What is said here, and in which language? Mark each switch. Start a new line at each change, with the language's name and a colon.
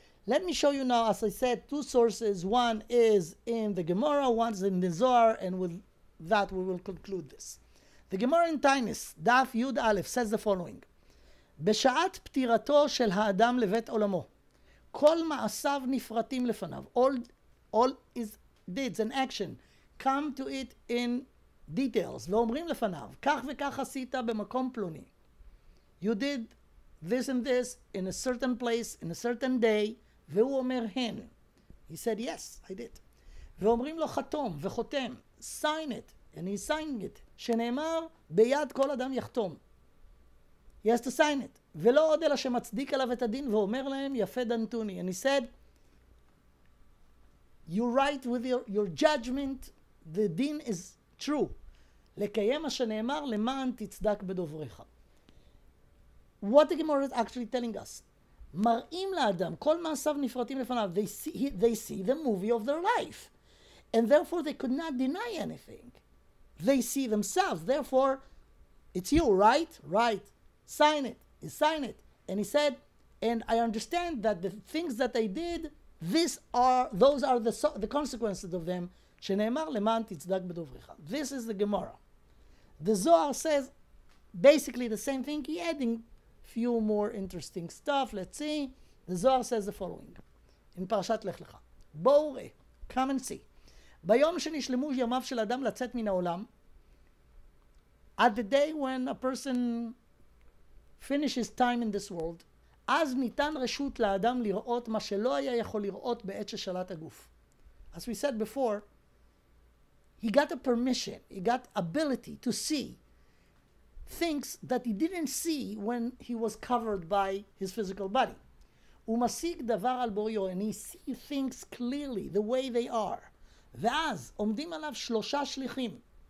English: Let me show you now, as I said, two sources. One is in the Gemara, one is in the Zohar, and with that we will conclude this. The Gemara in Tainis, Daf Yud Aleph, says the following:
Hebrew: בשעת פטירתו של האדם לבית עולמו, כל מעשיו נפרטים לפניו.
English: All his deeds and action come to it in details.
Hebrew: ואומרים לפניו, כך וכך עשית במקום פלוני.
English: You did this and this in a certain place, in a certain day,
Hebrew: והוא אומר הן.
English: He said, yes, I did.
Hebrew: ואומרים לו חתום וחותם,
English: sign it, and he signed it,
Hebrew: שנאמר, ביד כל אדם יחתום.
English: He has to sign it.
Hebrew: ולא עוד אלא שמצדיק עליו את הדין ואומר להם, יפה דנתוני.
English: And he said, you write with your judgment, the din is true.
Hebrew: לקיים מה שנאמר, למען תצדק בדובריך.
English: What the Gemara is actually telling us.
Hebrew: מראים לאדם, כל מעשיו נפרטים לפניו.
English: They see the movie of their life. And therefore they could not deny anything. They see themselves. Therefore, it's you, right? Right. Sign it. He signed it. And he said, and I understand that the things that I did, those are the consequences of them.
Hebrew: שנאמר למען תצדק בדובריך.
English: This is the Gemara. The Zohar says basically the same thing. He adding few more interesting stuff. Let's see. The Zohar says the following in פרשת לך לך.
Hebrew: בואו ראה,
English: come and see.
Hebrew: ביום שנשלמו ימיו של אדם לצאת מן העולם,
English: at the day when a person finishes time in this world,
Hebrew: אז ניתן רשות לאדם לראות מה שלא היה יכול לראות בעת ששלט הגוף.
English: As we said before, he got a permission, he got ability to see things that he didn't see when he was covered by his physical body.
Hebrew: הוא משיג דבר על בוריו,
English: and he sees things clearly, the way they are.
Hebrew: ואז עומדים עליו שלושה שליחים.